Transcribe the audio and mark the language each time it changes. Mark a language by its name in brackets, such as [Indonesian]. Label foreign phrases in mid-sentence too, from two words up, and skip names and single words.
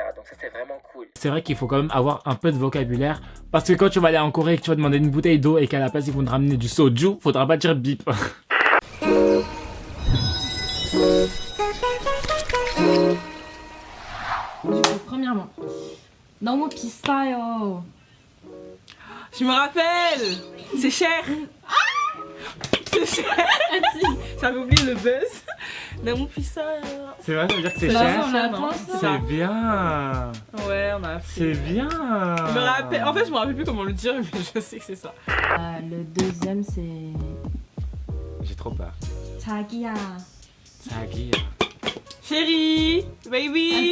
[French] Donc ça c'est vraiment cool. C'est vrai qu'il faut quand même avoir un peu de vocabulaire, parce que quand tu vas aller en Corée et que tu vas demander une bouteille d'eau et qu'à la place ils vont te ramener du soju, faudra pas dire bip. Du coup, premièrement, [Korean] 너무 비싸요. [French] Je me rappelle. C'est cher. C'est cher. J'avais oublié le buzz. [Korean] 너무 비싸요. [French] C'est vrai, ça veut dire que c'est cher. C'est bien. Ouais, on a appris. C'est bien. Je me rappelle. En fait, je me rappelle plus comment le dire, mais je sais que c'est ça. Le deuxième, c'est J'ai trop peur. [Korean] 자기야. Zagi. [French] Chérie, baby.